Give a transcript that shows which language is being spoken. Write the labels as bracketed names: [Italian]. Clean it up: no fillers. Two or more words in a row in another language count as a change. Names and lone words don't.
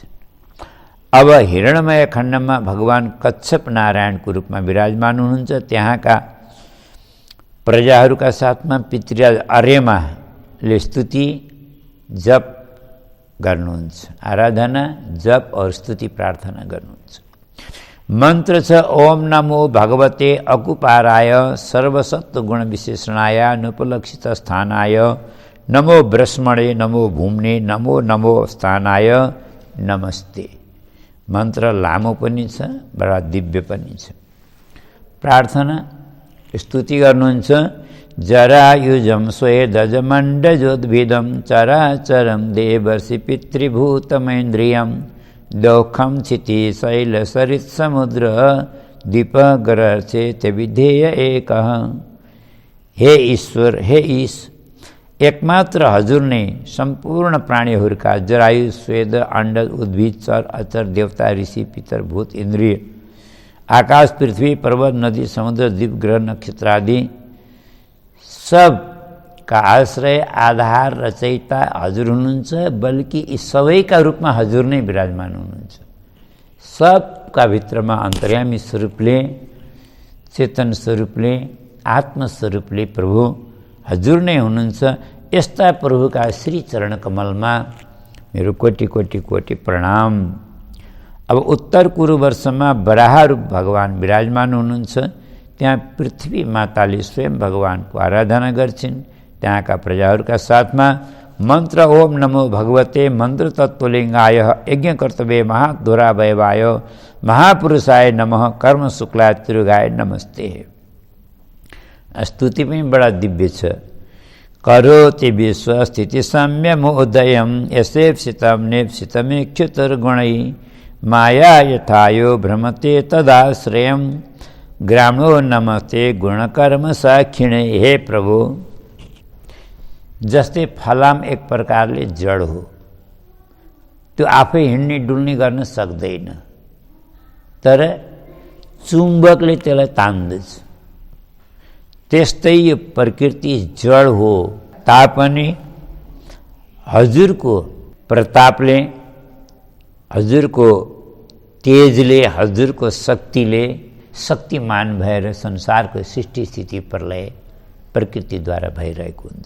[Nepali] अब हिरण्मय खण्डमा भगवान कच्छप नारायणको रूपमा विराजमान हुनुहुन्छ। त्यहाँका प्रजाहरूका साथमा पितृराज अर्यमाले स्तुति जप गर्नुहुन्छ, आराधना जप और स्तुति प्रार्थना गर्नुहुन्छ। मन्त्र छ [Sanskrit] ओम नमो भगवते अकुपाराय सर्वसत्व गुण विशेषणाय अनुपलक्षित स्थानाय नमो ब्रह्मणे नमो भूम्ने नमो नमो स्थानाय नमस्ते। [Nepali] मन्त्र लामो पनि छ, बडा दिव्य पनि छ। प्रार्थना स्तुति गर्नुहुन्छ, [Sanskrit] जरायुजं स्वेदजमण्डजोद्भिदं चराचरं देवर्षि पितृभूतमेन्द्रियं दौःखं क्षिति शैलसरित् समुद्र दीपग्रहर्चेत विधेय एकः। [Nepali] हे ईश्वर, हे ईश, एकमात्र हजुर नै सम्पूर्ण प्राणीहरूका जरायु, स्वेद, अण्डज, उद्भिद, चर अचर, देवता, ऋषि, पितर, भूत, इन्द्रिय, आकाश, पृथ्वी, पर्वत, नदी, समुद्र, द्वीप, ग्रह, नक्षत्र आदि सबका आश्रय, आधार, रचयिता हजुर हुनुहुन्छ। बल्कि यी सबैका रूपमा हजुर नै विराजमान हुनुहुन्छ। सबका भित्रमा अन्तर्यामी स्वरूपले, चेतन स्वरूपले, आत्मस्वरूपले प्रभु हजुर नै हुनुहुन्छ। यस्ता प्रभुका श्री चरण कमलमा मेरो कोटि कोटि कोटि प्रणाम। अब उत्तर कुरुवर्षमा वराह रूप भगवान विराजमान हुनुहुन्छ। त्यहाँ पृथ्वी माताले स्वयं भगवानको आराधना गर्छिन्। त्यहाँका प्रजाहरूका साथमा मन्त्र [Sanskrit] ओम नमो भगवते मन्त्र तत्त्वलिङ्गाय यज्ञकर्तव्य महाध्वरावयवाय महापुरुषाय नमः कर्म शुक्लाय त्रिगाय नमस्ते। [Nepali] स्तुति पनि बडा दिव्य छ। [Sanskrit] करोति विश्वस्थिति सम्यमोदयं यसेप्सितं नेप्सितमेक्षुतर्गुणै माया यथायो भ्रमते तदाश्रयं ग्रामो नमस्ते गुणकर्म साक्षिणे। [Nepali] हे प्रभु, जस्तै फलाम एक प्रकारले जड हो, त्यो आफै हिँड्ने डुल्ने गर्न सक्दैन, तर चुम्बकले त्यसलाई तान्दछ। त्यस्तै यो प्रकृति जड हो तापनि हजुरको प्रतापले, हजुरको तेजले, हजुरको शक्तिले शक्तिमान भएर संसारको सृष्टि स्थिति प्रलय प्रकृतिद्वारा भइरहेको हुन्छ।